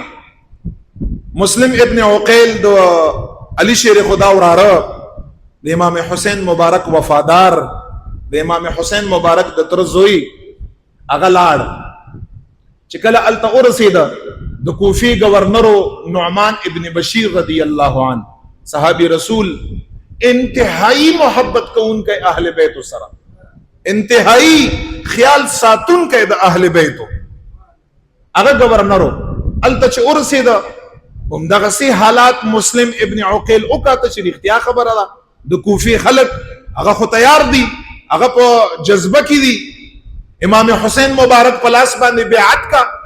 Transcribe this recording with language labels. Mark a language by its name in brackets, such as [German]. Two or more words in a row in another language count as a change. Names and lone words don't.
[Pashto] کړه مسلم ابن عقیل د علی شیر خدا وراره د امام حسین مبارک وفادار د امام حسین مبارک د تر زوی هغه لاړ چې کله الته ورسېده د کوفی گورنرو نعمان ابن بشیر [Arabic] رضی الله عنه [Pashto] صحابی رسول انتہائی محبت کوونکی اهل بیت سره انتہائی خیال ساتونکی د اهل بیتو هغه گورنرو الته چې ورسېده همدغه سي حالات مسلم ابن عقیل او کا ته اختیار خبره ده د کوفی خلک هغه خو تیار دي هغه په جذبه کې دي امام حسین مبارک پلاس باندې بیعت کا